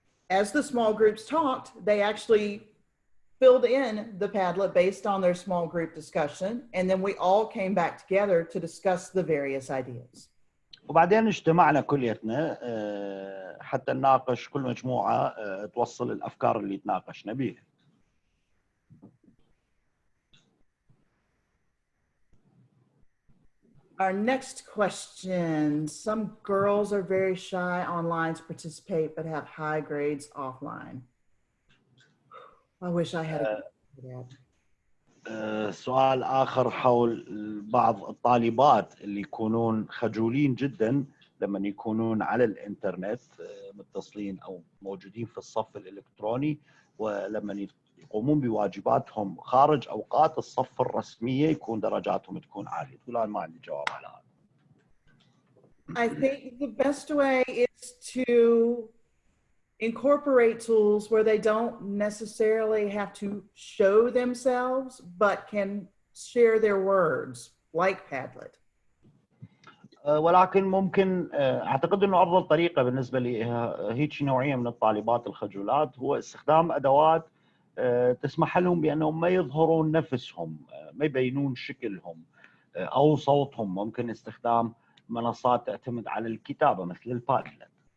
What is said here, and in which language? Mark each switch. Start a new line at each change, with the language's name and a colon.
English: As the small groups talked, they actually filled in the Padlet based on their small group discussion, and then we all came back together to discuss the various ideas.
Arabic: وبعدين اجتمعنا كليتنا حتى نناقش كل مجموعة توصل الأفكار اللي تناقشنا بيها.
English: Our next question, some girls are very shy online to participate but have high grades offline. I wish I had that.
Arabic: سؤال آخر حول بعض الطالبات اللي يكونون خجولين جدا لما يكونون على الإنترنت متصلين أو موجودين في الصف الإلكتروني، ولما يقومون بواجباتهم خارج أوقات الصف الرسمية يكون درجاتهم تكون عالية. تقول أنا ما عندي جواب على هذا.
English: I think the best way is to incorporate tools where they don't necessarily have to show themselves, but can share their words, like Padlet.
Arabic: ولكن ممكن أعتقد أنه أفضل طريقة بالنسبة لي هيك نوعية من الطالبات الخجولات هو استخدام أدوات تسمح لهم بأنهم ما يظهرون نفسهم، ما يبينون شكلهم أو صوتهم. ممكن استخدام منصات تعتمد على الكتابة مثل البادلت.